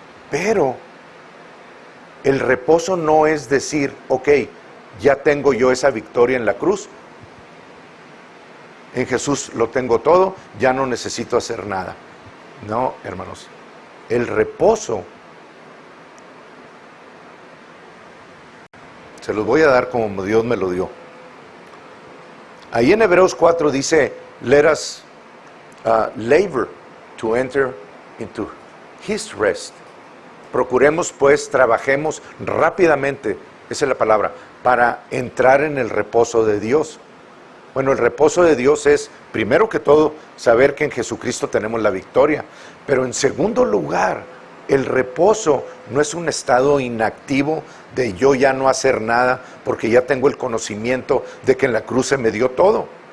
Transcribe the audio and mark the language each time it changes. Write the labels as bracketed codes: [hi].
[es] Pero el reposo no es decir, ok, ya tengo yo esa victoria en la cruz, en Jesús lo tengo todo, ya no necesito hacer nada. No, hermanos, el reposo se los voy a dar como Dios me lo dio. Ahí en Hebreos 4 dice, [en] let us labor to enter into his rest. [es] Procuremos pues, trabajemos rápidamente, esa es la palabra, para entrar en el reposo de Dios. Bueno, el reposo de Dios es, primero que todo, saber que en Jesucristo tenemos la victoria. Pero en segundo lugar, el reposo no es un estado inactivo de yo ya no hacer nada porque ya tengo el conocimiento de que en la cruz se me dio todo.